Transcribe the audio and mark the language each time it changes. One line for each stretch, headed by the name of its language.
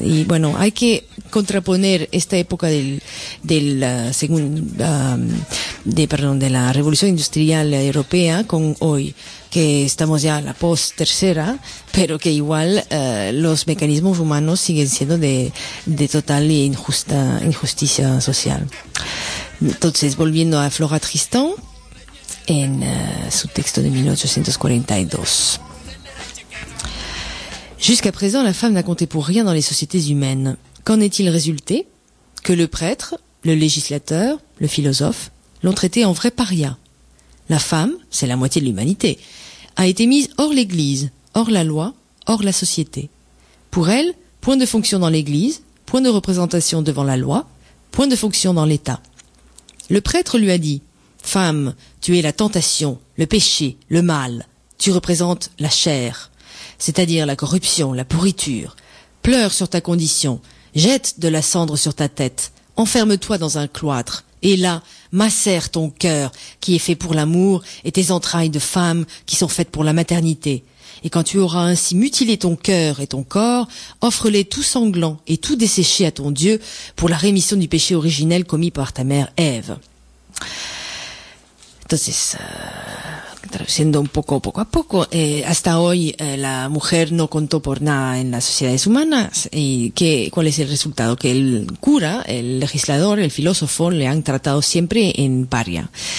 Spanish: Y bueno, hay que contraponer esta época de la revolución industrial europea con hoy, que estamos ya a la post tercera, pero que igual los mecanismos humanos siguen siendo de total e injusticia social. Entonces, volviendo a Flora Tristan en su texto de 1842.
French: Jusqu'à présent, la femme n'a compté pour rien dans les sociétés humaines. Qu'en est-il résulté? Que le prêtre, le législateur, le philosophe, l'ont traité en vrai paria. La femme, c'est la moitié de l'humanité, a été mise hors l'Église, hors la loi, hors la société. Pour elle, point de fonction dans l'Église, point de représentation devant la loi, point de fonction dans l'État. Le prêtre lui a dit « Femme, tu es la tentation, le péché, le mal, tu représentes la chair ». C'est-à-dire la corruption, la pourriture. Pleure sur ta condition, jette de la cendre sur ta tête, enferme-toi dans un cloître, et là, macère ton cœur qui est fait pour l'amour et tes entrailles de femme qui sont faites pour la maternité. Et quand tu auras ainsi mutilé ton cœur et ton corps, offre-les tout sanglants et tout desséchés à ton Dieu pour la rémission du péché originel commis par ta mère Ève.
Spanish: Entonces, traduciendo un poco a poco, hasta hoy la mujer no contó por nada en las sociedades humanas. ¿Y cuál es el resultado? Que el cura, el legislador, el filósofo le han tratado siempre en paria.